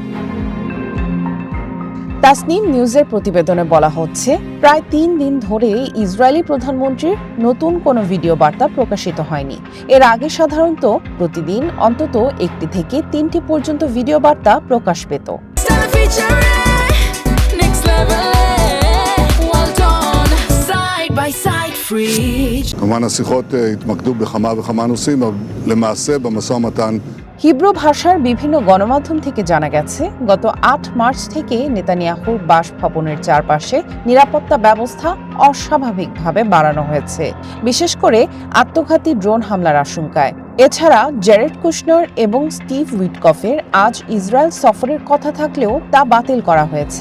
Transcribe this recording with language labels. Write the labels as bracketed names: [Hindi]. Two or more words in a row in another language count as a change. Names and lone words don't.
[Bangla] তাসনিম নিউজের প্রতিবেদনে বলা হচ্ছে, প্রায় ৩ দিন ধরে ইসরায়েলি প্রধানমন্ত্রীর নতুন কোনো ভিডিও বার্তা প্রকাশিত হয়নি। এর আগে সাধারণত প্রতিদিন অন্তত ১টি থেকে 3টি পর্যন্ত ভিডিও বার্তা প্রকাশ পেত। [Hebrew] כמובן השיחות התמקדו בכמה וכמה נושאים, אבל למעשה במשא ומתן [Bangla] হিব্রু ভাষার বিভিন্ন গণমাধ্যম থেকে জানা গেছে, গত ৮ মার্চ থেকে নেতানিয়াহুর বাসভবনের চারপাশে নিরাপত্তা ব্যবস্থা অস্বাভাবিকভাবে বাড়ানো হয়েছে, বিশেষ করে আত্মঘাতী ড্রোন হামলার আশঙ্কায়। এছাড়া জ্যারেড কুশনার এবং স্টিভ উইটকফের আজ ইসরায়েল সফরের কথা থাকলেও তা বাতিল করা হয়েছে।